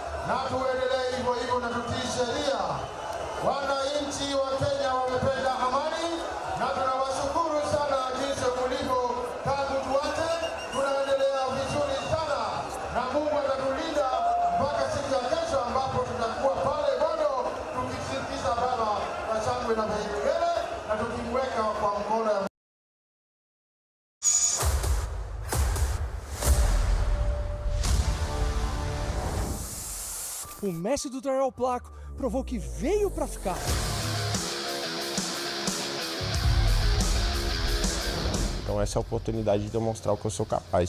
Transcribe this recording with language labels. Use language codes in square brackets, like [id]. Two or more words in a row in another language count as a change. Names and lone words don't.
[sw] na tuendelee hivyo hivyo na tutii sheria. Wananchi wa Kenya wamependa amani na tunawashukuru sana jinsi mlivyo. Tangu tuanze tunaendelea vizuri sana na Mungu atatulinda mpaka siku ya kesho ambapo tutakuwa pale bado tukisindikiza baba kwa shangwe na vigelegele na tukimweka kwa mkono ya [pt] O mestre do Drywall Placo provou que veio para ficar. Então essa é a oportunidade de demonstrar o que eu sou capaz.